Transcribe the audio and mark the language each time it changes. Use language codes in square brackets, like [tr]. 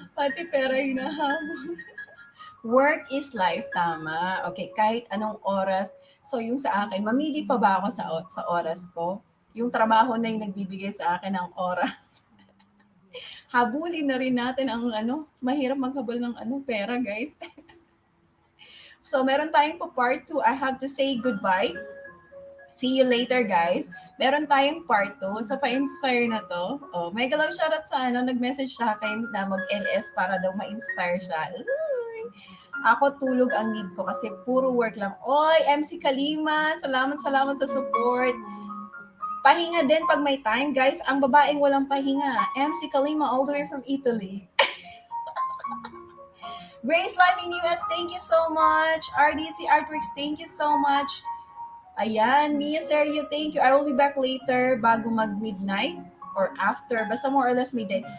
[tl] Pati pera hinahabol. [en] Work is life, [tl] tama. Okay, kahit anong oras. So, yung sa akin, mamili pa ba ako sa oras ko? Yung trabaho na yung nagbibigay sa akin ng oras. Habulin na rin natin ang mahirap maghabol ng pera, guys. So, meron tayong po part 2. [en] I have to say goodbye See you later, guys. [tl] Meron tayong part 2. So, pa-inspire na to. Oh, mega love shoutout sa nag-message sa akin na mag-LS para daw ma-inspire siya. Uy. Ako tulog ang need ko kasi puro work lang. Oy, MC Kalima, salamat sa support. Pahinga din pag may time, guys. Ang babaeng walang pahinga. MC Kalima all the way from Italy. [en] Grace Live in US, thank you so much. RDC Artworks, thank you so much. Ayan, Mia Sergio, thank you. I will be back later [tl] bago mag-midnight [en] or after. Basta more or less midnight.